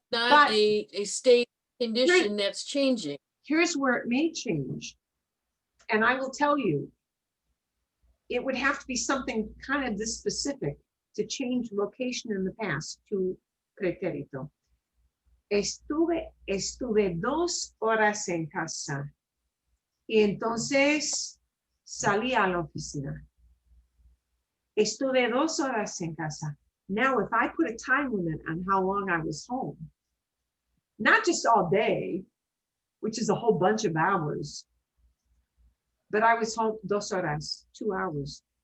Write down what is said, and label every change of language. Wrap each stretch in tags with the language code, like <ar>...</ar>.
<en>But- a state condition that's changing. Here's where it may change. And I will tell you, it would have to be something kind of this specific to change location in the past to pretérito.</en> <es>Estuve 2 horas en casa y entonces salí a la oficina. Estuve 2 horas en casa.</es> <en>Now, if I put a time limit on how long I was home, not just all day, which is a whole bunch of hours, but I was home</en> <es>2 horas,</es> <en>2 hours.</en>